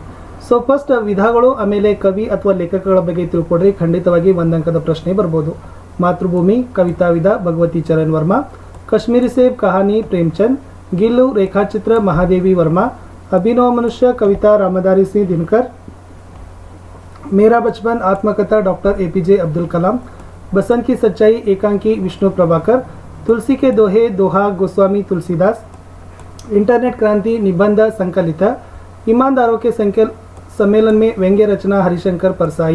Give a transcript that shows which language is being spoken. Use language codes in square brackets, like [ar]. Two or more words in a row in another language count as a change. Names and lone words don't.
[en] so first [kn] ವಿಧಗಳು, ಆಮೇಲೆ ಕವಿ ಅಥವಾ ಲೇಖಕಗಳ ಬಗ್ಗೆ ತಿಳ್ಕೊಡ್ರಿ. ಖಂಡಿತವಾಗಿ 1 ಅಂಕದ ಪ್ರಶ್ನೆ ಬರ್ಬೋದು. ಮಾತೃಭೂಮಿ ಕವಿತಾ ವಿಧ ಭಗವತಿ ಚರಣ್ ವರ್ಮಾ, ಕಾಶ್ಮೀರಿ ಸೇಬ್ ಕಹಾನಿ ಪ್ರೇಮಚಂದ್, ಗಿಲ್ಲು ರೇಖಾಚಿತ್ರ ಮಹಾದೇವಿ ವರ್ಮಾ, ಅಭಿನವ ಮನುಷ್ಯ ಕವಿತಾ ರಾಮಧಾರಿ ಸಿಂಗ್ ದಿನಕರ್, [hi] मेरा बचपन आत्मकथा डॉक्टर APJ अब्दुल कलाम, बसंत की सच्चाई एकांकी विष्णु प्रभाकर, तुलसी के दोहे दोहा गोस्वामी तुलसीदास, इंटरनेट क्रांति निबंध संकलित, ईमानदारों के सम्मेलन में व्यंग्य रचना हरिशंकर परसाई,